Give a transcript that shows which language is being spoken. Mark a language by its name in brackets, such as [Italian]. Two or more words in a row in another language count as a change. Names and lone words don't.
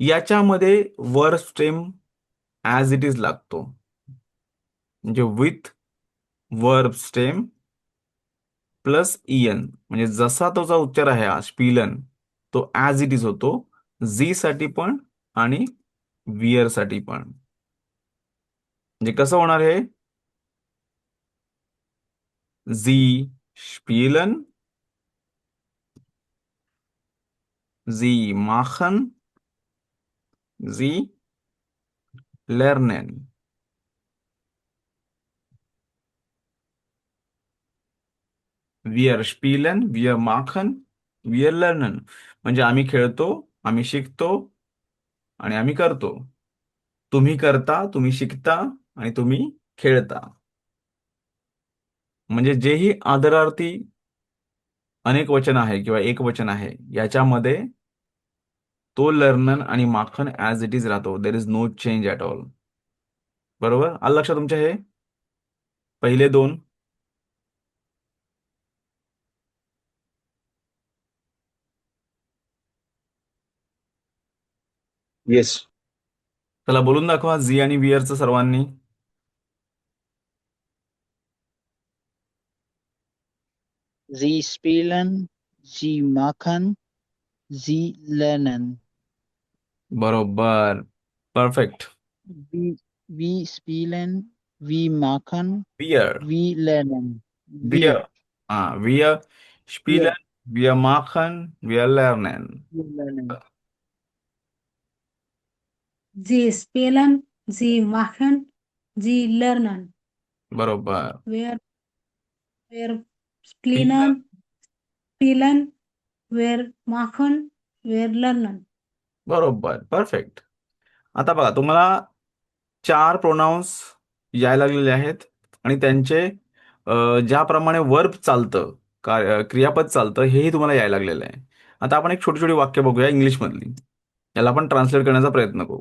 [Marathi] याच्यामध्ये [English] verb stem as it is [Marathi] लागतो, म्हणजे [English] with verb stem plus EN, [Marathi] म्हणजे जसा त्याचा उच्चार आहे हा स्पीलन, तो [English] as it is [Marathi] होतो झी साठी पण आणि वियर साठी पण. म्हणजे कसं होणार हे? [German] Sie spielen, Sie machen, Sie lernen. Wir spielen, wir machen, wir lernen. [Marathi] म्हणजे आम्ही खेळतो, आम्ही शिकतो आणि आम्ही करतो. तुम्ही करता, तुम्ही शिकता आणि तुम्ही खेळता. म्हणजे जेही आदरार्थी अनेक वचन आहे किंवा एक वचन आहे, याच्यामध्ये तो लर्नन आणि माखन [English] as it is [Marathi] राहतो. [English] there is no change at all. बरोबर? [Marathi] आलं लक्षात तुमच्या हे पहिले दोन? [English] Yes. [Marathi] चला बोलून दाखवा झी आणि वियरचं सर्वांनी. [German] Sie spielen, sie machen, sie lernen. [Marathi] बरोबर. परफेक्ट. [German] Wir spielen, wir machen, वियर. wir lernen. Wir. Wir Wir, spielen, wir machen, wir lernen. wir lernen. Sie spielen, sie machen, sie lernen. [Marathi] बरोबर. [German] Wir spielen, wir machen, wir lernen. [Marathi] बरोबर. परफेक्ट. आता बघा तुम्हाला 4 प्रोनाउन्स यायला लागलेले आहेत आणि त्यांचे ज्याप्रमाणे वर्ब चालतं, क्रियापद चालतं, हेही तुम्हाला यायला लागलेलं आहे. आता आपण एक छोटी छोटी वाक्य बघूया इंग्लिशमधली. याला आपण ट्रान्सलेट करण्याचा प्रयत्न करू.